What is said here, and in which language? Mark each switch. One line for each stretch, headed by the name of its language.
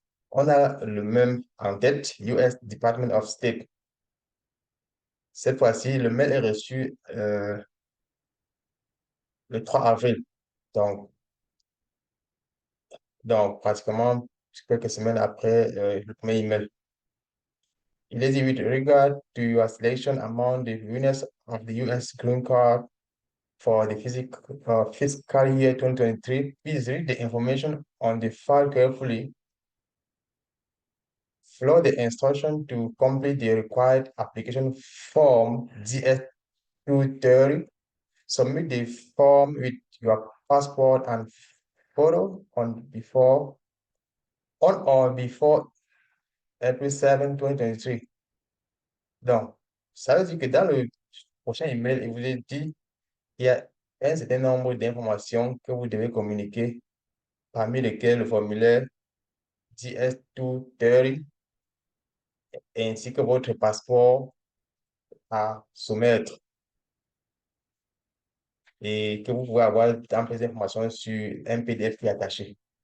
French: On a le même en tête, US Department of State. Cette fois-ci, le mail est reçu le 3 avril. Donc, donc pratiquement quelques semaines après le premier email. Il est dit,
English: with regard to your selection among the winners of the US Green Card for the fiscal year 2023, please read the information on the file carefully. Follow the instruction to complete the required application form DS-230. Submit the form with your passport and photo on or before April 7, 2023.
French: Donc, ça veut dire que dans le prochain email, il vous est dit qu'il y a un certain nombre d'informations que vous devez communiquer, parmi lesquelles le formulaire DS-230 ainsi que votre passeport à soumettre et que vous pouvez avoir d'amples informations sur un PDF qui est attaché.